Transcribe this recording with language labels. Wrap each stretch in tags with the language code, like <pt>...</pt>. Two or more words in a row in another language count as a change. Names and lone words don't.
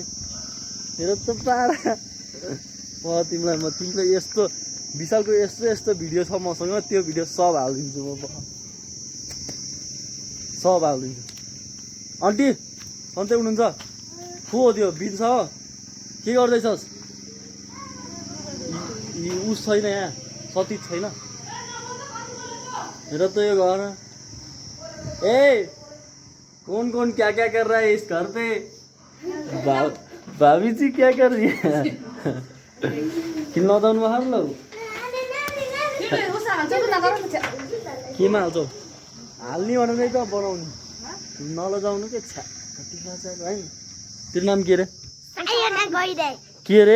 <ne>मेरो त पारा तिमीलाई यस्तो विशालको यस्तो भिडियो छ मसँग, त्यो भिडियो सब हालिदिन्छु म, सब हालिदिन्छु। आन्टी सन्चै हुनुहुन्छ? को हो त्यो बिन्छ? के गर्दैछस्? उस छैन यहाँ, सतीश छैन। हेर त यो घर।</ne> <hi>ए कौन क्या कर रहा है इस घर पे? भाभी जी क्या कर रही है?</hi> <ne>किन लजाउनु भयो ल? केमा हाल्छौ? हाल्ने भनेर त बनाउनु, नलजाउनु के छ्या। कति लजाएर है। तेरो नाम के रे? के रे?</ne>